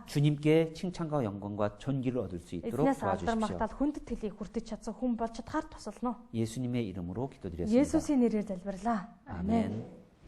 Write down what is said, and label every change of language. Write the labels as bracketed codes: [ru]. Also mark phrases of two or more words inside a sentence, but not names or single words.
[ko] 주님께 칭찬과 영광과 존귀를 얻을 수 있도록 [mn] эзнээс алдар [ko] 도와주십시오. [mn] магтаал хүндэт хэлийг хүртэж чадсан хүн болж чадхаар тусално. [ko] 예수님의 이름으로 기도드렸습니다. [mn] Есүсийн нэрээр залбирлаа. [ko] 아멘.